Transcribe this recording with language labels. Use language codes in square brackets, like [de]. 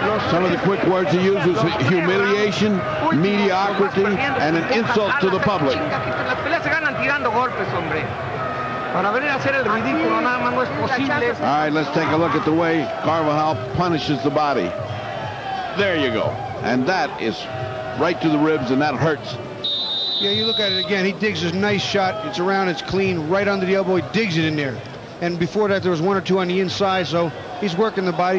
[en] Some of the quick words he used was humiliation, mediocrity, and an insult to the public. [es] Las peleas se ganan tirando golpes, hombre. Para venir a hacer el ridículo nada más no es posible. [en] All right, let's take a look at the way Carbajal punishes the body. There you go. And that is right to the ribs, and that hurts. Yeah, you look at it again. He digs a nice shot. It's around, it's clean, right under the elbow. He digs it in there. And before that, there was 1 or 2 on the inside, so he's working the body.